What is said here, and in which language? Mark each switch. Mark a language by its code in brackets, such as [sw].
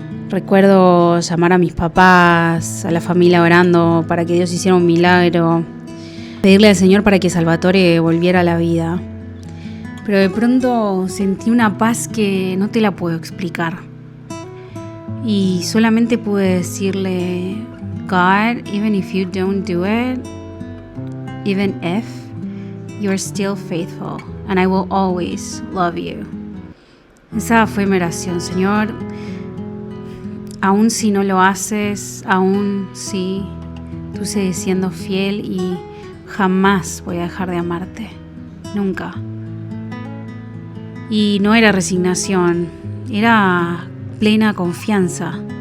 [es] Recuerdo llamar a mis papás, a la familia orando para que Dios hiciera un milagro, pedirle al Señor para que Salvatore volviera a la vida. Pero de pronto sentí una paz que no te la puedo explicar. Y solamente pude decirle, [en] God, even if you don't do it, even if, you are still faithful and I will always love you. [es] Esa fue mi oración, Señor. Aún si no lo haces, aún si tú sigues siendo fiel y jamás voy a dejar de amarte. Nunca. Y no era resignación, era plena confianza.